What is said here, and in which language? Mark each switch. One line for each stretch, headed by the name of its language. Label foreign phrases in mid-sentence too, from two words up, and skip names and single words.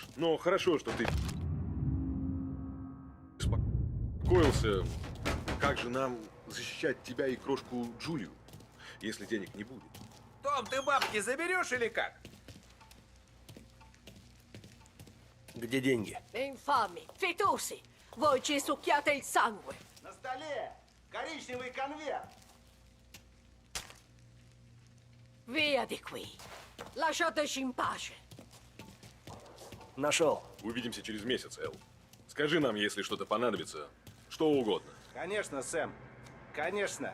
Russian: Но хорошо, что ты... беспокоился. Как же нам защищать тебя и крошку Джулию, если денег не будет? Том, ты бабки заберешь или как? Где деньги?
Italian: Infami, fitosi, voi ci succhiate il sangue.
Russian: На столе коричневый конверт.
Italian: Via di qui. Lasciateci in pace.
Russian: Нашел. Увидимся через месяц, Эл. Скажи нам, если что-то понадобится. Что угодно. Конечно, Сэм. Конечно.